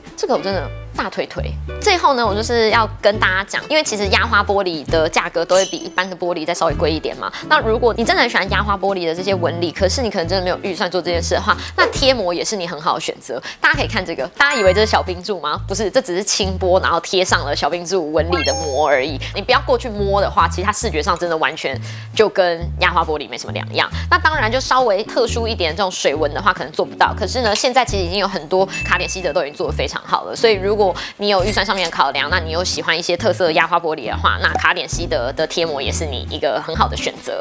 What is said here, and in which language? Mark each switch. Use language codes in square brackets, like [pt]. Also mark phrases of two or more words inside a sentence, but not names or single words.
[zh] 這個我真的大推推。最後呢，我就是要跟大家講，因為其實壓花玻璃的價格都會比一般的玻璃再稍微貴一點嘛。那如果你真的很喜歡壓花玻璃的這些紋理，可是你可能真的沒有預算做這件事的話，那貼膜也是你很好的選擇。大家可以看這個，大家以為這是小冰柱嗎？不是，這只是輕撥，然後貼上了小冰柱紋理的膜而已。你不要過去摸的話，其實它視覺上真的完全就跟壓花玻璃沒什麼兩樣。那當然就稍微特殊一點這種水紋的話，可能做不到。可是呢，現在其實已經有很多卡點西德都已經做得非常好了。所以如果你有預算上面的考量，那你又喜歡一些特色的壓花玻璃的話，那卡點西德的貼膜也是你一個很好的選擇。